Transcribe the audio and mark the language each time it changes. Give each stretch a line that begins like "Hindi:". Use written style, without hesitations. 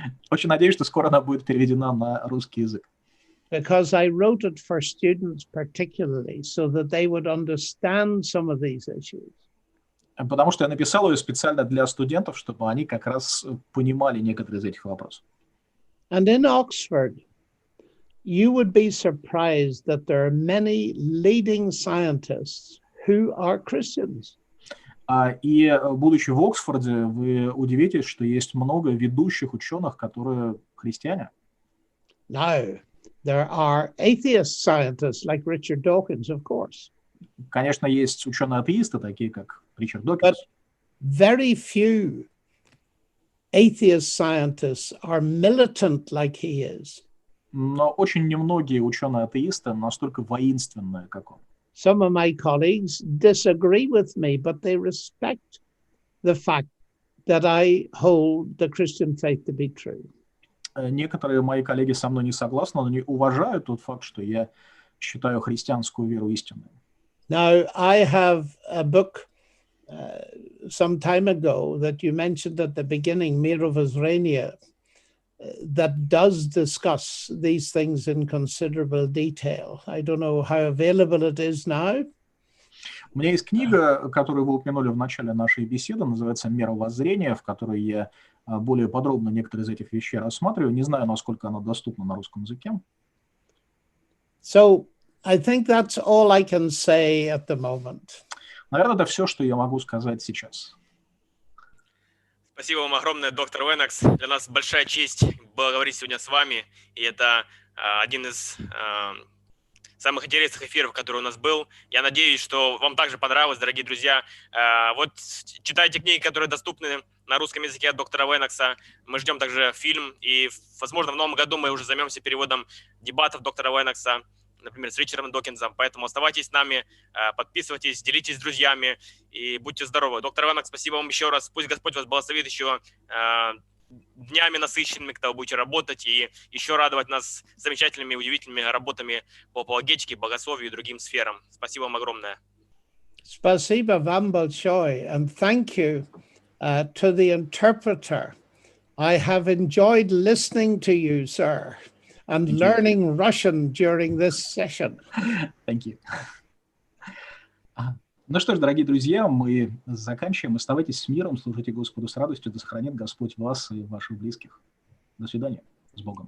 Russian: Очень надеюсь, что скоро она будет переведена на русский язык.
English: because I wrote it for students particularly so that they would understand some of these issues.
Russian: Потому что я написал ее специально для студентов, чтобы они как раз понимали некоторые из этих вопросов.
English: And in Oxford, you would be surprised that there are many leading scientists who are Christians.
Russian: И будучи в Оксфорде, вы удивитесь, что есть много ведущих ученых, которые христиане.
English: Now, there are atheist scientists like Richard Dawkins, of course,
Russian: Конечно, есть ученые-атеисты, такие как Ричард
English: but
Russian: Докинс,
English: very few atheist scientists are militant like he is.
Russian: но очень немногие ученые-атеисты настолько воинственные, как он.
English: Some of my colleagues disagree with me, but they respect the fact that I hold the Christian faith to be true.
Russian: Некоторые мои коллеги со мной не согласны, но они уважают тот факт, что я считаю христианскую веру истинной.
English: Now, I have a book some time ago that you mentioned at the beginning, Miro Воззрения, that does discuss these things in considerable detail. I don't know how available it is now.
Russian: У меня есть книга, которую вы упомянули в начале нашей беседы, называется «Мировоззрение», в которой я более подробно некоторые из этих вещей рассматриваю. Не знаю, насколько она доступна на русском языке.
English: So I think that's all I can say at the moment.
Russian: Наверное, это все, что я могу сказать сейчас. Спасибо вам огромное, доктор Леннокс. Для нас большая честь говорить сегодня с вами. И это один из самых интересных эфиров, который у нас был. Я надеюсь, что вам также понравилось, дорогие друзья. Вот читайте книги, которые доступны на русском языке от доктора Леннокса. Мы ждем также фильм. И, возможно, в новом году мы уже займемся переводом дебатов доктора Леннокса, например, с Ричардом Докинсом. Поэтому оставайтесь с нами, подписывайтесь, делитесь с друзьями и будьте здоровы. Доктор Леннокс, спасибо вам еще раз. Пусть Господь вас благословит еще днями насыщенными, когда вы будете работать и еще радовать нас замечательными и удивительными работами по апологетике, богословию и другим сферам. Спасибо вам огромное. Спасибо вам большое,
English: and thank you to the interpreter. I have enjoyed listening to you, sir, and learning Russian during this session. Thank you.
Russian: Ну что ж, дорогие друзья, мы заканчиваем. Оставайтесь с миром, служите Господу с радостью, да сохранит Господь вас и ваших близких. До свидания. С Богом.